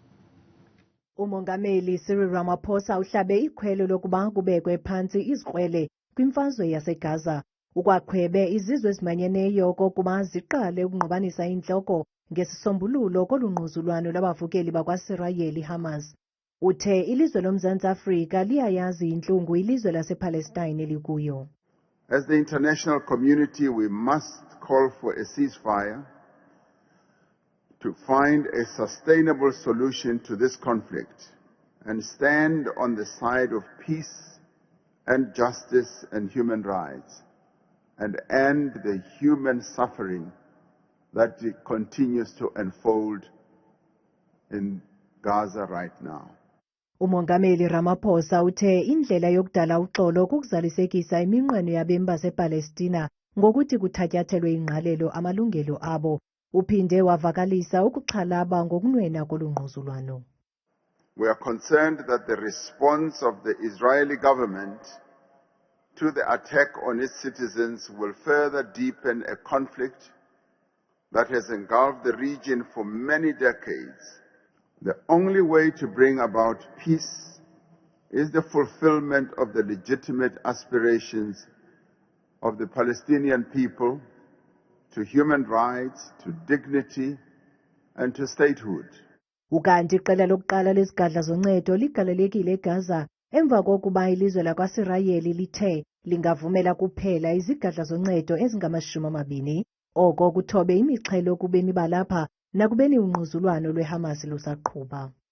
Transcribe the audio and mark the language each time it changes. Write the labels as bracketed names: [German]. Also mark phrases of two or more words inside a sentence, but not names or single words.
[Xhosa] Umongameli Ramaphosa uhlabe ikhwelo lokuba kubekwe phansi izikrwele kwimfazwe yaseGaza. Ukwaqhwebe izizwe ezimanyeneyo okokuba ziqale ukungqobanisa intloko ngesisombululo kolungquzulwano lwabavukeli bakwaSirayeli Hamas. Uthe ilizwe loMzantsi Afrika liyayazi intlungu ilizwe lasePalestine elikuyo. [English] As the international community, we must call for a ceasefire to find a sustainable solution to this conflict and stand on the side of peace and justice and human rights, and end the human suffering that continues to unfold in Gaza right now. [Xhosa] Umongameli Ramaphosa uthe indlela yokudala uxolo kukuzalisekisa iminqweno yabemi basePalestina ngokuthi kuthatyathelwe ingqalelo amalungelo abo. Uphinde wavakalisa ukuxhalaba ngokunwena kolungquzulwano. [English] We are concerned that the response of the Israeli government to the attack on its citizens will further deepen a conflict that has engulfed the region for many decades. The only way to bring about peace is the fulfillment of the legitimate aspirations of the Palestinian people to human rights, to dignity, and to statehood. [Xhosa] Ukanti iqela lokuqala lezigadla zoncedo ligalelekile eGaza emva kokuba ilizwe lakwaSirayeli lithe lingavumela kuphela izigadla zoncedo ezingama-20 oko kuthobe imixhelo kubemi balapha nakubeni ungquzulwano lweHamas lusaqhuba.